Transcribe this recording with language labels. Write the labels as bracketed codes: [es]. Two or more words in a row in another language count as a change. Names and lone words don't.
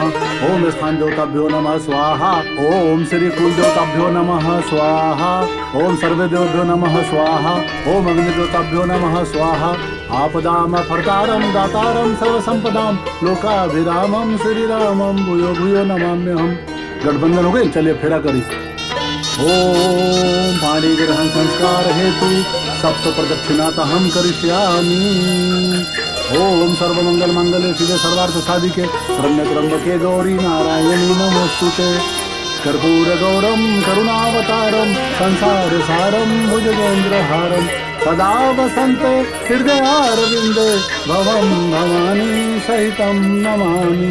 [sa] ओम स्थान देवताभ्यो नमः स्वाहा। ओम श्री कुल देवताभ्यो नमः स्वाहा। ओम सर्वे देवभ्यो नमः स्वाहा। ओम अग्नि देवताभ्यो नमः स्वाहा। आपदाम फर्तारम दातारम सर्व संपदाम लोकाभिरामम श्री रामम भूयो भूयो नमाम्यहम्। [bho] गठबंधन हो गई, चलिए फेरा करी। [sa] ओम पाणी ग्रहण संस्कार हेतु सप्त प्रदक्षिणाता हम करिष्यामि। ओम सर्वमंगल मंगले शिवे सर्वार्थ साधिके शरण्य त्र्यंबके गौरी नारायणी नमोस्तुते। कर्पूर गौरम करुणावतारम संसार सारम भुजगेंद्रहारम सदा वसन्ते हृदयारविंदे भवं भवानी सहितं नमामि।